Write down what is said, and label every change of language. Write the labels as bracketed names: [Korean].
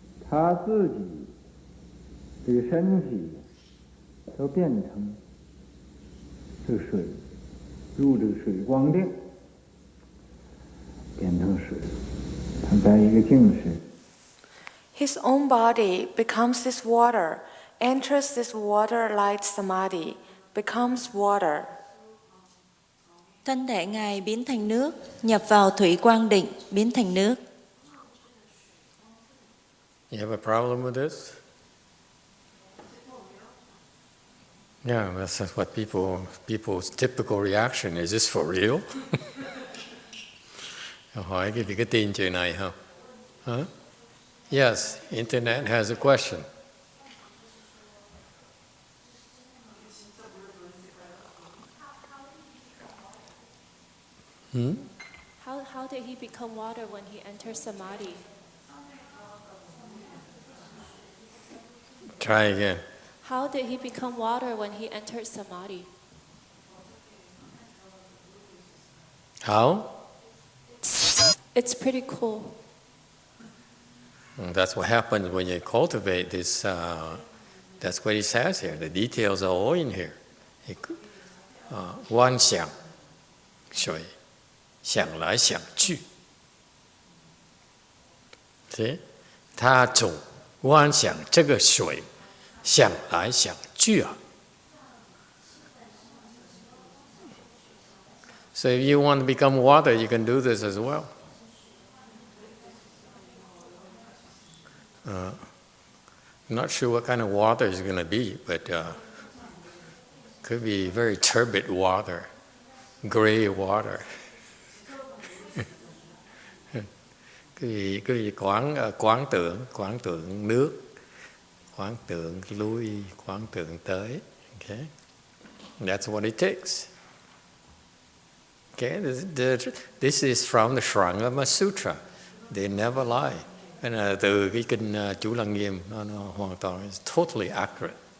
[Chinese] 他自己这个身体都变成这个水。入这个水光定，变成水，他在一个境识。 [English] His own body becomes this water, enters this water-light samadhi, becomes water. [Vietnamese] Thân thể Ngài biến thành nước, nhập vào thủy quang định, biến thành nước. [English] You have a problem with this? Yeah, that's what people's typical reaction. Is this for real? [Vietnamese] Hỏi cái vị có tin chuyện này không? [English] Huh? Yes, internet has a question. How did he become water when he enters samadhi? Try again. How did he become water when he entered samadhi? How? It's pretty cool. That's what happens when you cultivate this. That's what he says here. The details are all in here. [Chinese] Quan想水，想来想去。 See? 他总观想这个水。想来想去啊 [English] So if you want to become water, you can do this as well. I'm not sure what kind of water it's going to be, but could be very turbid water, gray water. [Vietnamese] Cứ quán tưởng nước. Quán tưởng lui, quán tưởng tới. [English] Okay, that's what it takes. Okay, this is from the Shuragama Sutra. They never lie. [Vietnamese] Từ cái kinh Chú Lăng Nghiêm, nó hoàn toàn [English] is totally accurate.